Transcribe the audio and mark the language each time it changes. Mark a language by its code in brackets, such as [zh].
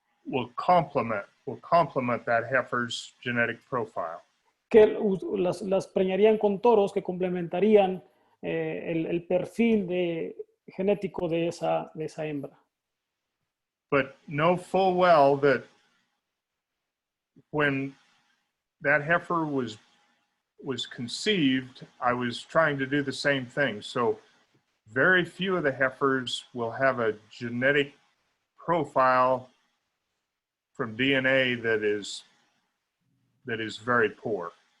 [en] Will complement that heifer's genetic profile. [es] Que las preñarían con toros que complementarían el perfil genético de esa hembra. [en] But know full well that when that heifer was was conceived, I was trying to do the same thing. So very few of the heifers will have a genetic profile from DNA that is very poor.